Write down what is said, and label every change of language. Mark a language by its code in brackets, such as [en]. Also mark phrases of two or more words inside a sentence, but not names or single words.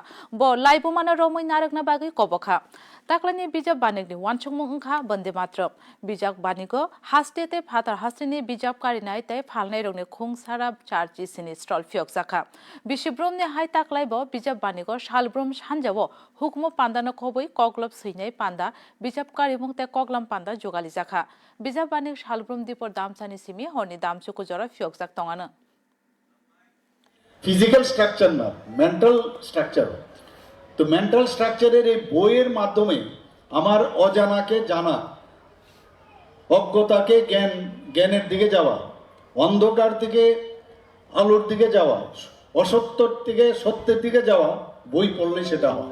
[trp] Bo Laibumana Romoy Narakna Bagi Koboka. Taklani bijak banik ni wansungmung ungkha bande matra bijak baniko hastete phatar hastini bijak karinai tai phalnai rongni khung sara charji sini stall fiok zakha bishibrom ne hai taklai bo bijak baniko shalbrom sanjabo hukmo pandano khoboi koglop suinai panda bijak karimung te koglam panda jogali zakha bijak banik shalbrom dipor damsani simi horni damchuko jora fiok zak tongana [en] physical structure না, mental structure. [bn] তো [en] mental structure [bn] এই বইয়ের মাধ্যমে আমার অজানাকে জানা, অজ্ঞতাকে জ্ঞানের দিকে যাওয়া, অন্ধকার থেকে আলোর দিকে যাওয়া, অসত্যর থেকে সত্যের দিকে যাওয়া বই পড়লে সেটা হয়।